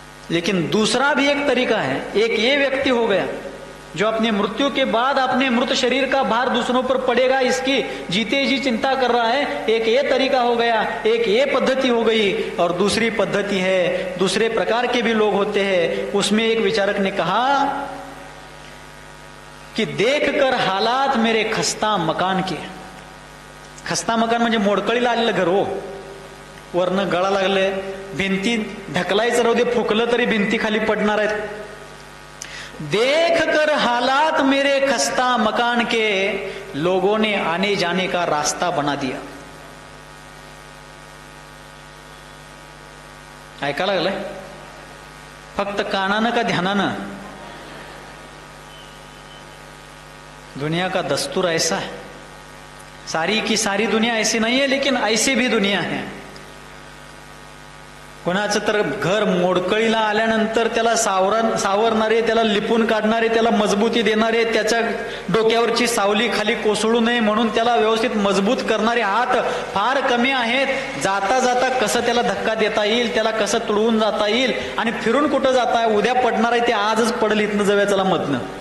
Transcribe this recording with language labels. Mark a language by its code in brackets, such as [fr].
[hi] लेकिन दूसरा भी एक तरीका है। एक ये व्यक्ति हो गया जो अपनी मृत्यु के बाद अपने मृत शरीर का भार दूसरों पर पड़ेगा, इसकी जीते जी चिंता कर रहा है। एक ये तरीका हो गया, एक ये पद्धति हो गई। और दूसरी पद्धति है, दूसरे प्रकार के भी लोग होते हैं। उसमें एक विचारक ने कहा कि देखकर हालात मेरे खस्ता मकान के, [mr] खस्ता मकान म्हणजे मोडकळीला आलेलं घर हो, वरनं गळा लागले, भिंती ढकलायचं राहू दे, फुकलं तरी भिंती खाली पडणार आहेत। [hi] देख कर हालात मेरे खस्ता मकान के, लोगों ने आने जाने का रास्ता बना दिया। [mr] ऐका लागलंय? फक्त कानानं का ध्यानानं? [hi] दुनिया का दस्तूर ऐसा है। सारी की सारी दुनिया ऐसी नहीं है, लेकिन ऐसी भी दुनिया है। [mr] कोणाचं तर घर मोडकळीला आल्यानंतर त्याला सावरणारे, त्याला लिपून काढणारे, त्याला मजबूती देणारे, त्याच्या डोक्यावरची सावली खाली कोसळू नये म्हणून त्याला व्यवस्थित मजबूत करणारे हात फार कमी आहेत। जाता जाता कसं त्याला धक्का देता येईल, त्याला कसं तुडवून जाता येईल आणि फिरून कुठं जाता है, उद्या पडणार आहे ते आजच पडल, इथनं जाऊया चला मधनं।